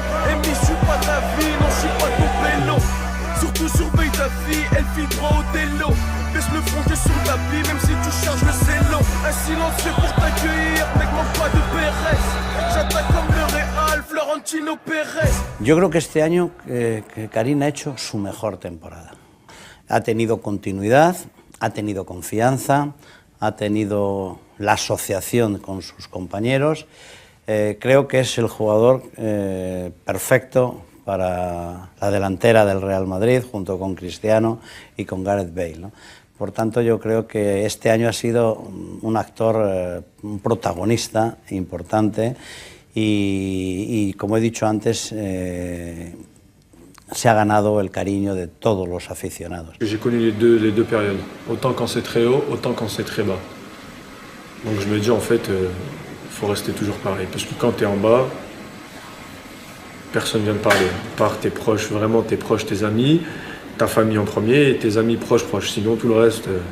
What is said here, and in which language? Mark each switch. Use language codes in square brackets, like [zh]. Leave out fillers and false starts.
[fr] Amy, je suis pas ta vie, non, je suis pas ton vélo. Surtout surveille ta fille, elle file droit au télo. Baisse le front que sur le tapis, même si tu charges le zélo. Un silence fait pour t'accueillir, mec, manque pas de Pérez. J'attaque comme le Real, Florentino Pérez. [es] Yo creo que este año Karim ha hecho su mejor temporada. Ha tenido continuidad, ha tenido confianza, ha tenido la asociación con sus compañeros. Creo que es el jugador perfecto para la delantera del Real Madrid, junto con Cristiano y con Gareth Bale, ¿no? Por tanto, yo creo que este año ha sido un actor, un protagonista importante y como he dicho antes, se ha ganado el cariño de todos los aficionados. [fr] J'ai connu les deux périodes, autant quand c'est très haut, autant quand c'est très bas. Donc je me dis en fait, faut rester toujours pareil, parce que quand tu es en bas, personne vient te parler, à part tes proches, vraiment tes proches, tes amis, ta famille en premier et tes amis proches. Sinon tout le reste,